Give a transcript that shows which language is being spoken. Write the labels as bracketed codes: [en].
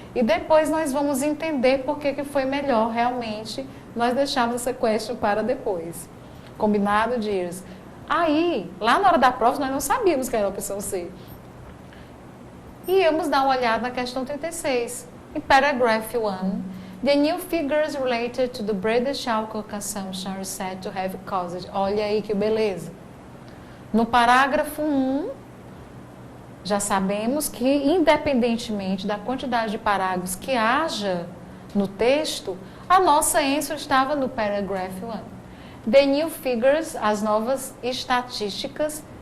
[pt] E depois nós vamos entender por que foi melhor realmente nós deixarmos essa question para depois. Combinado, Girs? Aí, lá na hora da prova, nós não sabíamos que era a opção C. E íamos dar uma olhada na questão 36. [en] Em paragraph 1, the new figures related to the British alcohol consumption are said to have caused. [pt] Olha aí que beleza. No parágrafo 1, já sabemos que, independentemente da quantidade de parágrafos que haja no texto, a nossa answer estava no paragraph 1. [en] The new figures, [pt] as novas estatísticas.